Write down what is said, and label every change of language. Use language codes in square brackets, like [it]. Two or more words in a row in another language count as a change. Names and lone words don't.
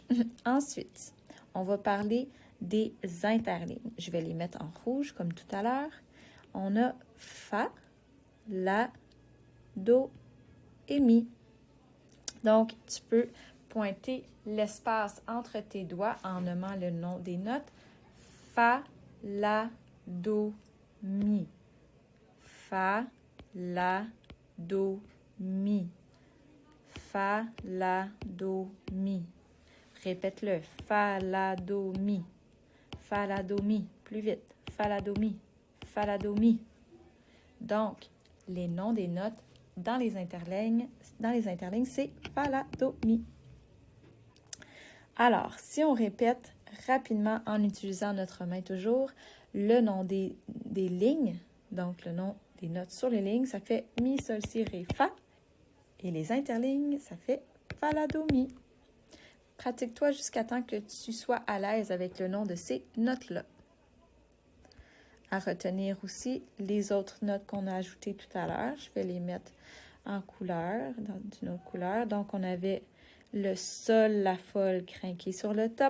[fr] Ensuite, on va parler des interlignes. Je vais les mettre en rouge comme tout à l'heure. On a fa, la, do et mi. Donc, tu peux pointer l'espace entre tes doigts en nommant le nom des notes. Fa, la, do, mi. Fa, la, do, mi. Fa, la, do, mi. Répète-le. Fa, la, do, mi. Fa, la, do, mi. Plus vite. Fa, la, do, mi. Fa, la, do, mi. Donc, les noms des notes dans les interlignes, c'est fa, la, do, mi. Alors, si on répète rapidement en utilisant notre main toujours, le nom des lignes, donc le nom des notes sur les lignes, ça fait mi, sol, si, ré, fa. Et les interlignes, ça fait fa, la, do, mi. Pratique-toi jusqu'à temps que tu sois à l'aise avec le nom de ces notes-là. À retenir aussi les autres notes qu'on a ajoutées tout à l'heure. Je vais les mettre en couleur, d'une autre couleur. Donc, on avait le sol, la folle, crinqué sur le top.